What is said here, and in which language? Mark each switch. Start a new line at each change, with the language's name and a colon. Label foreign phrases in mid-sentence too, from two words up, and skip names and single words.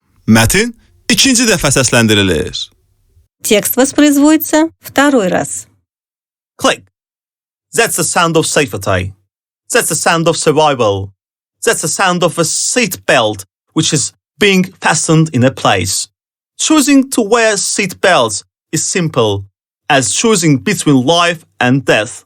Azerbaijani: Mətin ikinci dəfə səsləndirilir.
Russian: Текст воспроизводится второй раз.
English: Click. That's the sound of safety. That's the sound of survival. That's the sound of a seat belt which is being fastened in a place. Choosing to wear seat belts is simple as choosing between life and death.